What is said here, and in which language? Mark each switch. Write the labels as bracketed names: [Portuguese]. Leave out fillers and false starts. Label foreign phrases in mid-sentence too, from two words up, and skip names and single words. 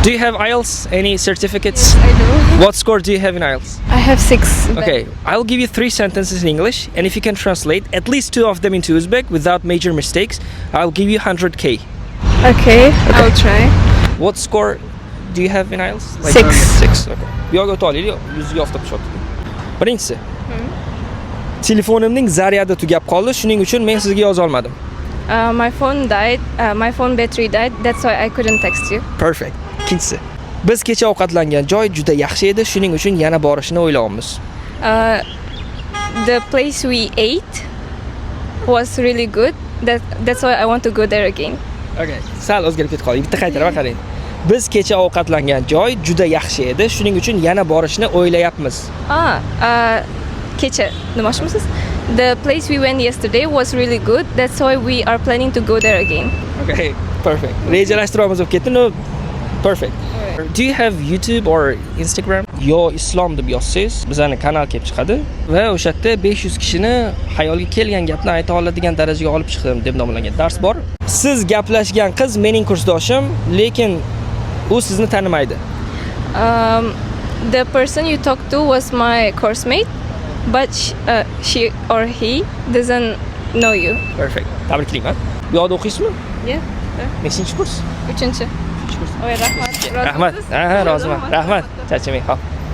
[English] Do you have IELTS? Any certificates? Yes, I do. What score do you have in IELTS? I have 6. Okay, I'll give you 3 sentences in English, and if you can translate at least 2 of them into Uzbek without major mistakes, I'll give you 100k. Okay, I'll try. What score do you have in IELTS? 6. 6. Okay. [Uzbek] Bu yoqqa o'tib olaylik, yuzga oftob tushyapti. Birinchisi. Telefonimning zaryadi tugab qoldi, shuning uchun men sizga yoza olmadim. [English] My phone died. My phone battery died. That's why I couldn't text you. Perfect. [Uzbek] Ikkinchisi. Biz kecha ovqatlangan joy juda yaxshi edi, shuning uchun yana borishni o'ylayapmiz. [English] The place we ate was really good. That's why I want to go there again. Okay. [Uzbek] Sal o'zgarib ketib qoldik. Bitta qaytarib qarang. Biz kecha ovqatlangan joy juda yaxshi edi, shuning uchun yana borishni o'ylayapmiz. Kecha nima demoqchimisiz? [English] The place we went yesterday was really good. That's why we are planning to go there again. Okay, perfect. [Uzbek] Rejalashtiramiz bo'lib ketdi. [English] No, perfect. Do you have YouTube or Instagram? [Uzbek] Yo Islom deb yozsangiz, bizning kanal kelib chiqadi va o'sha yerda 500 kishini xayolga kelgan gapni ayta oladigan darajaga olib chiqdim deb nomlangan dars bor. Siz gaplashgan qiz mening kursdoshim, lekin u sizni tanimaydi. [English] The person you talked to was my course mate, but she or he doesn't know you. Perfect. [Uzbek] Tabriklayman. Bu yoqda o'qiysizmi? [English] Yeah. [Uzbek] Nechinchi kurs? 3-chi. Oy, rahmat. Rahmat. Roziman. Rahmat. Charchamang. Xo'p.